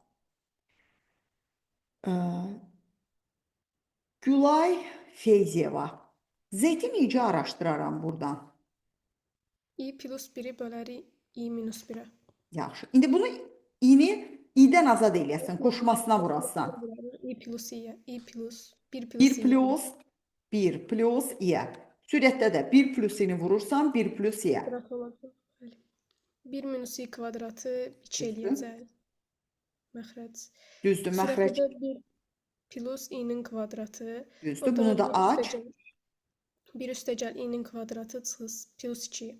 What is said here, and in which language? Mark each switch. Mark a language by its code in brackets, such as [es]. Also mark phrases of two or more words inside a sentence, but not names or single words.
[az] Gülay Feyziyeva. Z-i necə araşdıraram buradan? i plus 1'i bölərik i minus 1'ə. Yaxşı. İndi bunu i-ni i-dən azad eləyəsən, qoşmasına vurasan. i plus i'yə. i plus 1 plus 1 plus 1 plus i-yə. Sürətdə də 1 plus i-ni vurursan 1 plus i-yə. 1 minus i kvadratı 2 eləyəcək. Məxrəc. Düzdür, məxrəc. Sürətdə 1 plus i-nin kvadratı. Düzdür, bunu da aç. 1 üstəgəl i-nin kvadratı çıxız plus 2.